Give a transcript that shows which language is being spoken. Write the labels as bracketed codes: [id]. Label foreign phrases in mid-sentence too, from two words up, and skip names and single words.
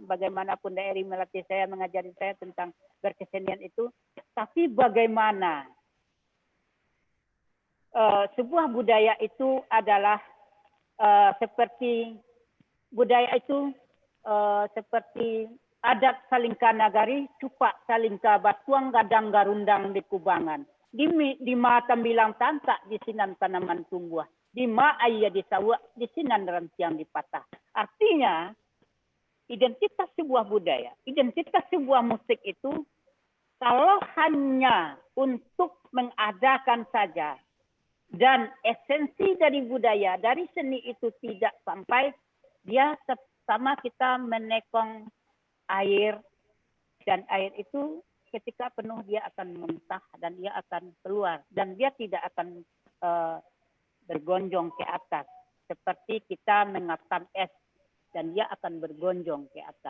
[id] Bagaimanapun Daeri melatih saya, mengajari saya tentang berkesenian itu. Tapi bagaimana sebuah budaya itu adalah seperti budaya itu seperti [min] adat salingka nagari, cupak salingka batuang gadang garundang di kubangan. Di ma tambilang tantak di sinan tanaman tumbuh. Di ma ayah di sawah di sinan rantiang dipatah. [id] Artinya identitas sebuah budaya, identitas sebuah musik itu kalau hanya untuk mengadakan saja dan esensi dari budaya, dari seni itu tidak sampai, dia sama kita menekong air, dan air itu ketika penuh dia akan muntah dan dia akan keluar dan dia tidak akan bergonjong ke atas seperti kita mengapkan es dan dia akan bergonjong ke atas.